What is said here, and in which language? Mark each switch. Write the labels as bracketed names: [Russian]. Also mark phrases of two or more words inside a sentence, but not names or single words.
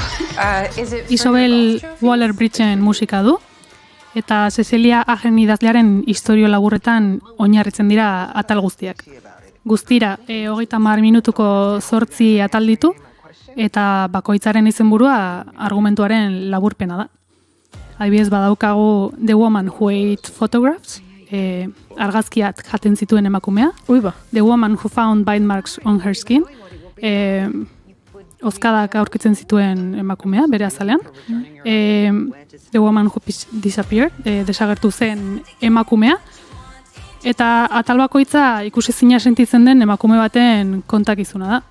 [Basque] Isobel Waller-Bridgen musika du, eta Cecilia Agen idazlearen istorio laburretan oinarritzen dira atal guztiak. Guztira, 30 minutuko 8 atal ditu, eta bakoitzaren izenburua argumentuaren laburpena da. Adibidez badaukagu The Woman Who Ate Photographs, argazkiak jaten zituen emakumea. The Woman Who Found Bite Marks on Her Skin, ozkadak aurkitzen zituen emakumea, bere azalean. The Woman Who Disappeared, desagertu zen emakumea. Eta atal bakoitza ikusezina sentitzen den emakume baten kontakizuna da.